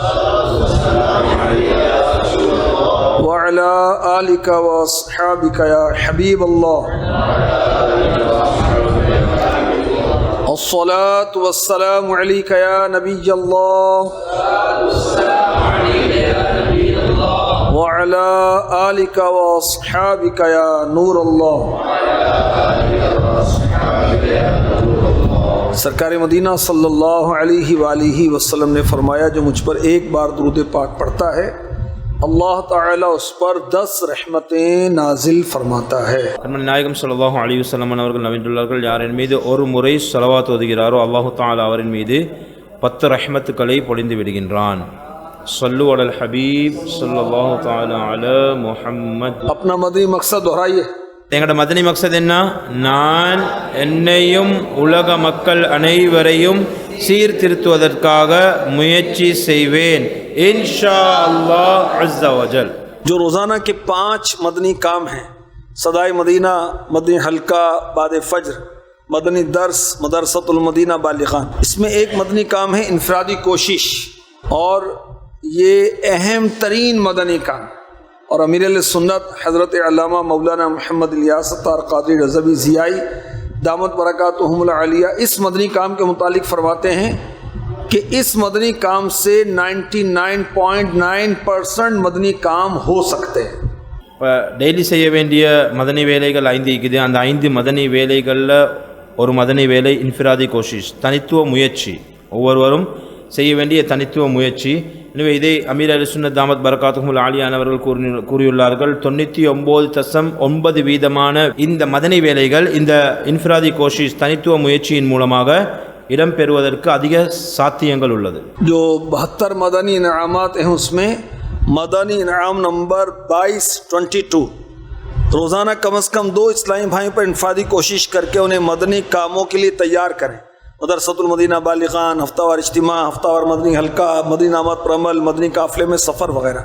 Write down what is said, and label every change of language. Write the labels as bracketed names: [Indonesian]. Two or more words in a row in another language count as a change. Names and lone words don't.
[Arabic] وعلى آلك وأصحابك يا حبيب الله الصلاة والسلام عليك يا نبي الله وعلى آلك وأصحابك يا نور الله. [Hindi] सरकार मदीना [Arabic] صلى الله عليه وآله وسلم [Hindi] ने फरमाया, जो मुझ पर एक बार दुरूद पाक पढ़ता है अल्लाह ताला उस पर 10 रहमतें नाजिल फरमाता है। [Tamil] நாயகம் [Arabic] صلى الله عليه وسلم [Tamil] அவர்கள் நபியுல்லாஹ்கள் யாரின் மீது ஒரு முறை ஸலவாத் ஓதுகிறாரோ அல்லாஹ் தஆலா அவரின் மீது 10 ரஹ்மத்துக்களை பொழிந்து விடுகின்றான்। [Arabic] صلوا على الحبيب صلى الله تعالى على محمد. [Hindi] अपना मदनी मकसद दोहराइए। [Tamil] எங்களோட மதனி மக்சத் என்ன? நான் என்னையும் உலக மக்கள் அனைவரையும் சீர்திருத்துவதற்காக முயற்சி செய்வேன் [Arabic] إن شاء الله عز وجل. [Hindi] जो रोज़ाना के 5 मदनी काम हैं, सदाए मदीना, मदनी हल्का, बाद फ़ज्र, मदनी दर्स, मदरसतुल मदीना बालिगान, इसमें एक मदनी काम है इनफरादी कोशिश, और ये अहम तरीन मदनी काम। और अमीर सुन्नत हज़रत अल्लामा मौलाना मोहम्मद इलियास अत्तार क़ादरी रज़वी ज़ियाई [Arabic] دامت بركاتهم العالية [Hindi] इस मदनी काम के मुतालिक फरमाते हैं कि इस मदनी काम से 99.9% मदनी काम हो सकते हैं। [Tamil] இப்போ டெய்லி செய்ய வேண்டிய மதனி வேலைகள் 5 இருக்குது। அந்த 5 மதனி வேலைகளில் ஒரு மதனி வேலை [Hindi] इनफ़िरादी कोशिश, [Tamil] தனித்துவ முயற்சி, ஒவ்வொருவரும் செய்ய வேண்டிய தனித்துவ முயற்சி। எனவே இதை அமீர் அல்-சுன்னத் [Arabic] دامت بركاته العالية [Tamil] அவர்கள் கூறியுள்ளார்கள்। 99.9% இந்த மதனி வேலைகள் இந்த [Hindi] इनफ़िरादी कोशिश [Tamil] தனித்துவ முயற்சியின் மூலமாக इरम பெறுவதற்கு அதிக சாத்தியங்கள் உள்ளது। [Hindi] जो 72 मदनी इनामात हैं उसमें मदनी इनाम नंबर 22 रोज़ाना कम से कम 2 इस्लामी भाई पर इनफादी कोशिश करके उन्हें मदनी कामों के लिए तैयार करें। मदरसतुल मदीना बालिगान, हफ्तावार इज्तिमा, हफ्तावार मदनी हल्का, मदनी नामत पर अमल, मदनी काफ़िले में सफ़र वगैरह।